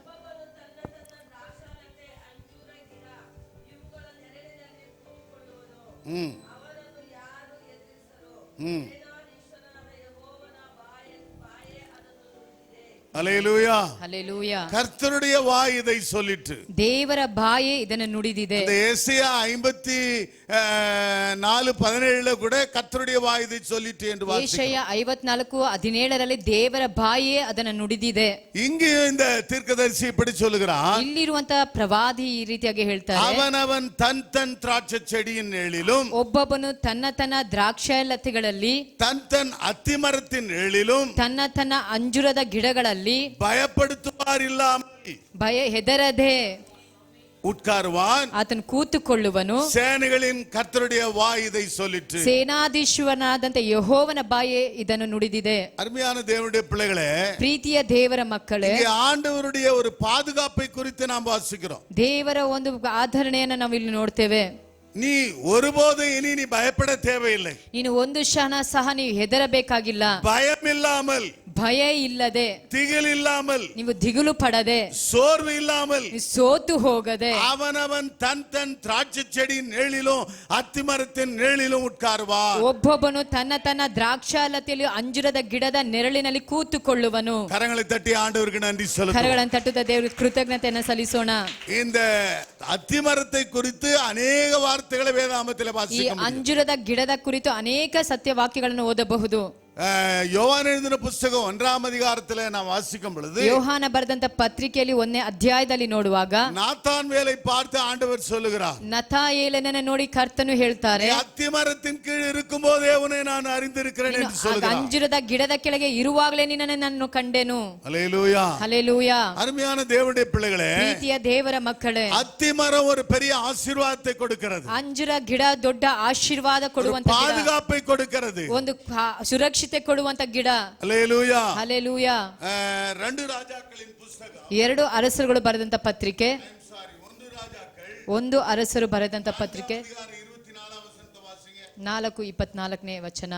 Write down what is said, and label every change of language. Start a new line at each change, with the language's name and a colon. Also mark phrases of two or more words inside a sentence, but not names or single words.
Tamil: அல்லேலூயா.
Kannada: ಹಲ್ಲೆಲೂಯಾ.
Tamil: கர்த்தருடைய வாய் இதை சொல்லிட்டு,
Kannada: ದೇವರ ಬಾಯೇ ಇದನ್ನು ನುಡಿದಿದೆ.
Tamil: இந்த ஏசாயா 54:17 கூட கர்த்தருடைய வாய் இதை சொல்லிட்டு என்று ಯೆಶಯ வாசிக்கிறோம்.
Kannada: 54:17 ದೇವರ ಬಾಯೇ ಅದನ್ನು ನುಡಿದಿದೆ.
Tamil: இங்கே இந்த தீர்க்கதரிசி இப்படி சொல்லுகிறான்,
Kannada: ಇಲ್ಲಿರುವಂತ ಪ್ರವಾದಿ ಈ ರೀತಿಯಾಗಿ ಹೇಳ್ತಾರೆ,
Tamil: அவனவன் தன் தன் திராட்சை செடியின் நிழலிலும்
Kannada: ಒಬ್ಬೊಬ್ಬನು ತನ್ನ ತನ್ನ ದ್ರಾಕ್ಷಾಲತೆಗಳಲ್ಲಿ
Tamil: தன் தன் அத்திமரத்தின் நிழலிலும்
Kannada: ತನ್ನ ತನ್ನ ಅಂಜುರದ ಗಿಡಗಳಲ್ಲಿ
Tamil: பயப்படுத்துவார், இல்லாமல்
Kannada: ಭಯ ಹೆದರದೆ
Tamil: உட்காருவான்.
Kannada: ಆತನು ಕೂತುಕೊಳ್ಳುವನು.
Tamil: சேனைகளின் கர்த்தருடைய வாய் இதை சொல்லிட்டு.
Kannada: ಸೇನಾಧೀಶ್ವರನಾದಂತ ಯೆಹೋವನ ಬಾಯೇ ಇದನ್ನು ನುಡಿದಿದೆ.
Tamil: அருமையான தேவனுடைய பிள்ளைகளே,
Kannada: ಪ್ರೀತಿಯ ದೇವರ ಮಕ್ಕಳೇ,
Tamil: இங்கே ஆண்டவருடைய ஒரு பாதுகாப்பை குறித்து நாம் வாசிக்கிறோம்.
Kannada: ದೇವರ ಒಂದು ಆಧರಣೆಯನ್ನು ನಾವು ಇಲ್ಲಿ ನೋಡ್ತೇವೆ.
Tamil: நீ ஒருபோது இனி நீ பயப்பட தேவையில்லை.
Kannada: ನೀನು ಒಂದು ಕ್ಷಣ ಸಹ ನೀವು ಹೆದರಬೇಕಾಗಿಲ್ಲ.
Tamil: பயம் இல்லாமல்,
Kannada: ಭಯ ಇಲ್ಲದೆ,
Tamil: திகில் இல்லாமல்,
Kannada: ನೀವು ದಿಗುಲು ಪಡದೆ,
Tamil: சோர்வு இல்லாமல்,
Kannada: ನೀವು ಸೋತು ಹೋಗದೆ,
Tamil: அவனவன் தன் தன் திராட்சை செடியின் நிழலிலும் அத்திமரத்தின் நிழலிலும் உட்காருவான்.
Kannada: ಒಬ್ಬೊಬ್ಬನು ತನ್ನ ತನ್ನ ದ್ರಾಕ್ಷಾಲತೆಯಲ್ಲಿ ಅಂಜುರದ ಗಿಡದ ನೆರಳಿನಲ್ಲಿ ಕೂತುಕೊಳ್ಳುವನು.
Tamil: கரங்களை தட்டி ஆண்டவருக்கு நன்றி சொல்லுங்கள்.
Kannada: ಕರಗಳನ್ನು ತಟ್ಟುತ್ತಾ ದೇವರಿಗೆ ಕೃತಜ್ಞತೆಯನ್ನು ಸಲ್ಲಿಸೋಣ.
Tamil: இந்த அத்திமரத்தை குறித்து அநேக வார்த்தைகளை வேதாகமத்தில்
Kannada: ಈ
Tamil: வாசிக்க முடியும்.
Kannada: ಅಂಜುರದ ಗಿಡದ ಕುರಿತು ಅನೇಕ ಸತ್ಯವಾಕ್ಯಗಳನ್ನು ಓದಬಹುದು.
Tamil: யோவான் எழுதின புஸ்தகம் 1ம் அதிகாரத்தில் நாம் வாசிக்கும் பொழுது,
Kannada: ಯೋಹಾನ ಬರೆದಂತ ಪತ್ರಿಕೆಯಲ್ಲಿ 1ನೇ ಅಧ್ಯಾಯದಲ್ಲಿ ನೋಡುವಾಗ
Tamil: நாத்தான் வேலை பார்த்து ஆண்டவர் சொல்லுகிறார்,
Kannada: ನತಾಯೇಲನನ್ನ ನೋಡಿ ಕರ್ತನು ಹೇಳ್ತಾರೆ,
Tamil: அத்திமரத்தின் கீழ் இருக்கும் போதே உன்னை நான் அறிந்திருக்கிறேன் என்று சொல்லுகிறார்.
Kannada: ಅಂಜುರದ ಗಿಡದ ಕೆಳಗೆ ಇರುವಾಗಲೇ ನಿನ್ನನ್ನು ನಾನು ಕಂಡೆನು.
Tamil: அல்லேலூயா.
Kannada: ಹಲ್ಲೆಲೂಯಾ.
Tamil: அருமையான தேவனுடைய பிள்ளைகளே,
Kannada: ಪ್ರೀತಿಯ ದೇವರ ಮಕ್ಕಳೇ,
Tamil: அத்திமரம் ஒரு பெரிய ஆசீர்வாதத்தை கொடுக்கிறது,
Kannada: ಅಂಜುರ ಗಿಡ ದೊಡ್ಡ ಆಶೀರ್ವಾದ ಕೊಡುವಂತ ಗಿಡ,
Tamil: பாதுகாப்பை கொடுக்கிறது,
Kannada: ಒಂದು ಸುರಕ್ಷಿತೆ ಕೊಡುವಂತ ಗಿಡ.
Tamil: அல்லேலூயா.
Kannada: ಹಲ್ಲೆಲೂಯಾ.
Tamil: 2 ராஜாக்களின் புஸ்தகம்,
Kannada: 2 ಅರಸರುಗಳು ಬರೆದಂತ ಪತ್ರಿಕೆ,
Tamil: 1 ராஜாக்கள்
Kannada: 1 ಅರಸರು ಬರೆದಂತ ಪತ್ರಿಕೆ
Tamil: 24ம் வசனத்தை வாசிங்க.
Kannada: 4:24ನೇ ವಚನ.